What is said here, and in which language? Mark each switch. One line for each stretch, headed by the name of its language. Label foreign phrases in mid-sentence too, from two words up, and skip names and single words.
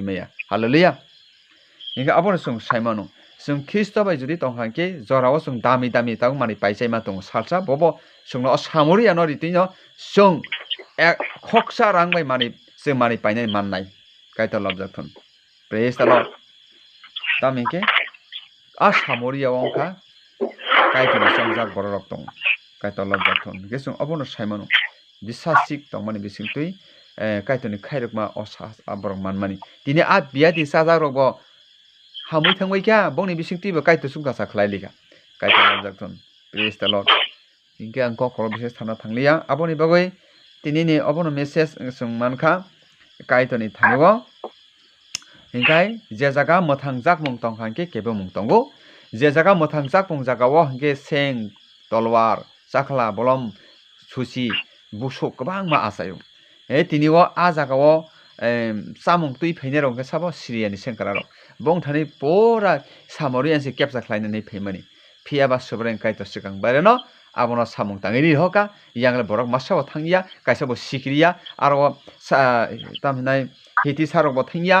Kok Borok: maya hallelujah inga abon sung saimano sung Kristo bai jodi tongkangke jorao sung dami dami tang mani paisai ma tong salsa bobo sung no samuri ano ritino sung khoksa rang bai mani sung mani painai mannai kaito lobjakthon
English: praise the Lord
Kok Borok: tamike a samuri awongka kaito ni songjak borok tong kaito lobjakthon gesung abono saimano bisasik tongmani bisingtui kaitoni khairokma osas aborok manmani tini a biati sajak rokbo hamui thangbai kya bongni bisingtui bo kaito sungkasa khlailika kaito lobjakthon
English: praise the Lord
Kok Borok: ingke ang kokoro bises thana thanglia aboni bagoi tini ni abono message sung mankha kaitoni thango ingkai je jaga mothang jakmung tongkhangke kebo mung tongo je jaga mothang jakmung jagao hingke seng tolwar chakla bolom susi busuk kwbangma asayo tini o a jagao samung tui phainai rok sabo Syria ni sengkara rok bongthani pura Samorian se capture khlainani phaimani phiaba sovereign kaito sikang bareno abono samung tangiri hoka yangle borok masao thangya kaisa bo sikriya aro tamhnai hiti sarok bo thangya